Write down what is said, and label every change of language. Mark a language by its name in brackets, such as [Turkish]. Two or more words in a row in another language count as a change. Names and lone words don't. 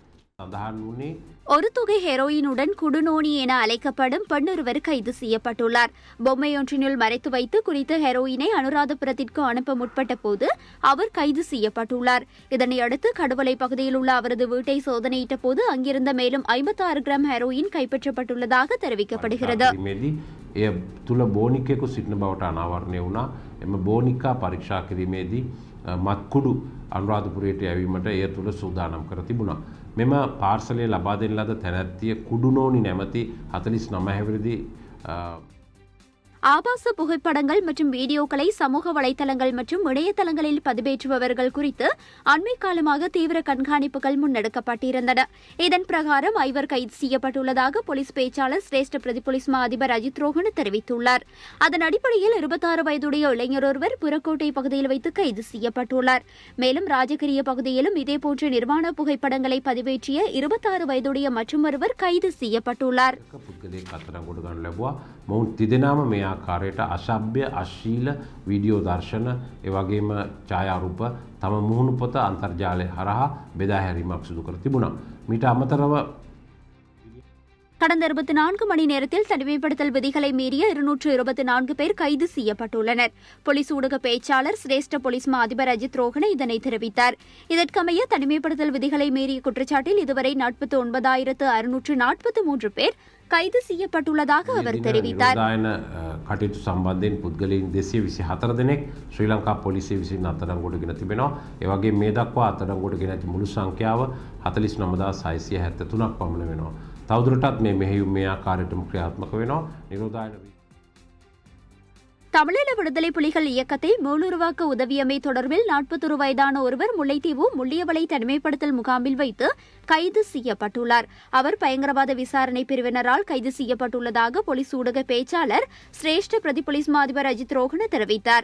[Tamil] ஒரு தொகை ஹெரோயினுடன் குடுநோனி என அழைக்கப்படும் பெண்ணொருவர் கைது செய்யப்பட்டுள்ளார். பொம்மையொன்றினுள் மறைத்து வைத்து குறித்த ஹெரோயினை அனுராதபுரத்திற்கு அனுப்ப முற்பட்ட போது அவர் கைது செய்யப்பட்டுள்ளார். இதனையடுத்து கடுவலை பகுதியில் உள்ள அவரது வீட்டை சோதனையிட்ட போது அங்கிருந்த மேலும் 56 கிராம் ஹெரோயின் கைப்பற்றப்பட்டுள்ளதாக தெரிவிக்கப்படுகிறது. [Sinhala] එය තුළ බෝනිකයෙකු සිටින බවට අනාවරණය වුණා. එම බෝනිකා පරීක්ෂා කිරීමේදී මත්කුඩු අනුරාධපුරයට යැවීමට එය තුළ සූදානම් කර තිබුණා. මෙම පාර්සලය ලබා දෙන ලද තැනැත්තිය කුඩුනෝනි නැමැති 49 හැවිරිදි [Tamil] ஆபாச புகைப்படங்கள் மற்றும் வீடியோக்களை சமூக வலைதளங்கள் மற்றும் இணையதளங்களில் பதிவேற்றுபவர்கள் குறித்து அண்மை காலமாக தீவிர கண்காணிப்புகள் முன்னெடுக்கப்பட்டிருந்தன. இதன் பிரகாரம் 5 கைது செய்யப்பட்டுள்ளதாக போலீஸ் பேச்சாளர் சிரேஷ்ட பிரதி போலீஸ் மா அதிபர் அஜித் ரோஹன தெரிவித்துள்ளார். அதன் அடிப்படையில் 26 வயதுடைய இளைஞர் ஒருவர் புறக்கோட்டை பகுதியில் வைத்து கைது செய்யப்பட்டுள்ளார். மேலும் ராஜகிரிய பகுதியிலும் இதேபோன்ற நிர்வாண புகைப்படங்களை பதிவேற்றிய 26 வயதுடைய மற்றொருவர் கைது செய்யப்பட்டுள்ளார். [Sinhala] මොවුන් තිදෙනාම මේ ආකාරයට අශභ්‍ය අශීල වීඩියෝ දර්ශන එවැගේම ඡායාරූප තම මුහුණු පොත අන්තර්ජාලය හරහා බෙදා හැරීමක් සිදු කර තිබුණා. මීට අමතරව [Tamil] கடந்த 24 மணி நேரத்தில் தனிமைப்படுத்தல் விதிகளை மீறிய 224 பேர் கைது செய்யப்பட்டுள்ளனர். போலீஸ் ஊடக பேச்சாளர் சிரேஷ்ட போலீஸ் மா அதிபர் அஜித் ரோஹன இதனை தெரிவித்தார். இதற்கமைய தனிமைப்படுத்தல் விதிகளை மீறிய குற்றச்சாட்டில் இதுவரை 49,643 பேர் கைது செய்யப்பட்டுள்ளதாக அவர் தெரிவித்தார். [Sinhala] කටයුතු සම්බන්ධයෙන් පුද්ගලයන් 224 දෙනෙක් ශ්‍රී ලංකා පොලිසිය විසින් අත්අඩංගුවට ගෙන තිබෙනවා. ඒ වගේම මේ දක්වා අත්අඩංගුවට ගෙන ඇති මුළු සංඛ්‍යාව 49673ක් පමණ වෙනවා. තවදුරටත් මේ මෙහෙයුම් මේ ආකාරයටම ක්‍රියාත්මක වෙනවා. නිරෝධායන [Tamil] தமிழீழ விடுதலை புலிகள் இயக்கத்தை மீளுருவாக்க உதவியமை தொடர்பில் 41 வயதான ஒருவர் முல்லைத்தீவு முள்ளியவளை தனிமைப்படுத்தல் முகாமில் வைத்து கைது செய்யப்பட்டுள்ளார். அவர் பயங்கரவாத விசாரணை பிரிவினரால் கைது செய்யப்பட்டுள்ளதாக போலீஸ் ஊடக பேச்சாளர் சிரேஷ்ட பிரதி போலீஸ் மா அதிபர் அஜித் ரோஹன தெரிவித்தார்.